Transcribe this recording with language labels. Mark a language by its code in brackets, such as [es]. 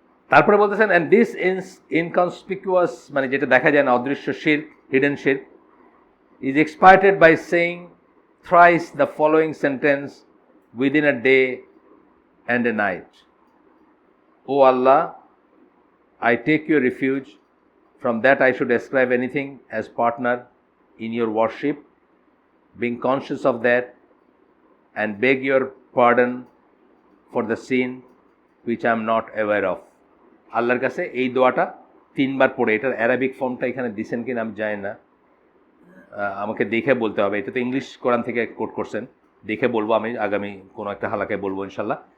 [bn] তারপরে বলতেছেন, [en] and this inconspicuous, [bn] মানে যেটা দেখা যায় না, অদৃশ্য শিরক, হিডেন শিরক, [en] Is expiated by saying thrice the following sentence within a day and a night. O Allah, I take your refuge from that I should ascribe anything as partner in your worship, being conscious of that, and beg your pardon for the sin which I am not aware of. [bn] আল্লাহর কাছে এই দোয়াটা 3 বার পড়ে, এটার Arabic ফর্মটা এখানে দিছেন কিনা আমি জানি না, আমাকে দেখে বলতে হবে। এটা তো ইংলিশ কোরআন থেকে কোট করছেন, দেখে বলবো, আমি আগামী কোনো একটা হালাকায় বলবো ইনশাল্লাহ।